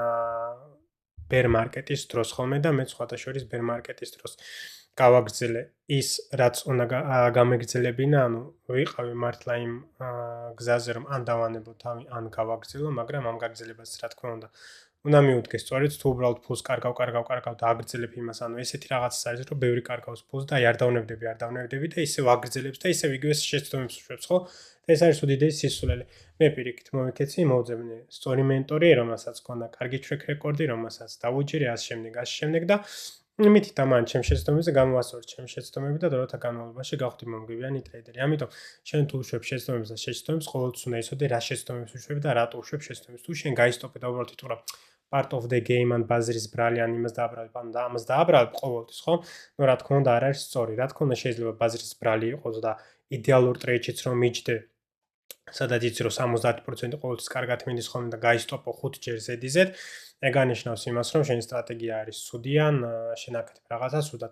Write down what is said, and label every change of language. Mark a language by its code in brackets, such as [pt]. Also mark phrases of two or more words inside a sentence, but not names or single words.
[en] bear market- [ka] ის დროს ხოლმე და მე სხვათა შორის [en] bear market- [ka] ის დროს გავაგრძელე ის, რაც უნდა გამეგრძელებინა, ანუ ვიყავი მართლა იმ გზაზე, რომ ან დავანებო თავი, ან გავაგრძელო, მაგრამ ამ გაგრძელებას რა თქმა უნდა მიუდგე სწორედ თუ უბრალოდ ფულს კარგავ და აგრძელებ იმას, ანუ ესეთი რაღაცა არის, რომ ბევრი კარგავს ფულს და არ დავნებდები და ისევ აგრძელებს და ისევ იგივე შეცდომებს უშვებს, ხო? ეს არის უდიდესი სისულელე. მე პირიქით მოვიქეცი, მოვძებნე სწორი მენტორი, რომელსაც ჰქონდა კარგი [en] track record- [ka] ი, რომელსაც დავუჯერე ასე შემდეგ და მითით ამან ჩემ შეცდომებზე გამოვასწორე ჩემ შეცდომები და დროთა განმავლობაში გავხდი მომგებიანი ტრეიდერი. ამიტომ შენ თუ უშვებ შეცდომებს და შეცდომებს, ყოველთვის უნდა იცოდე რა შეცდომებს უშვებ და რატო უშვებ შეცდომებს. თუ შენ გაისტოპე და უბრალოდ იტყვა [en] part of the game [ka] ან ბაზრის ბრალი ან იმას დააბრალებ ან ამას დააბრალებ ყოველთვის, ხო? ნუ რა თქმა უნდა არ არის სწორი. რა თქმა უნდა შეიძლება ბაზრის ბრალი იყოს და იდეალურ ტრეიდშიც რომ მიჯდე სადაც იცი რომ 70% ყოველთვის კარგად მინდის ხოლმე და გაისტოპო 5 ჯერ ზედიზედ, ეგ ანიშნავს იმას, რომ შენი სტრატეგია არის ცუდი ან შენ აკეთებ რაღაცას ცუდად.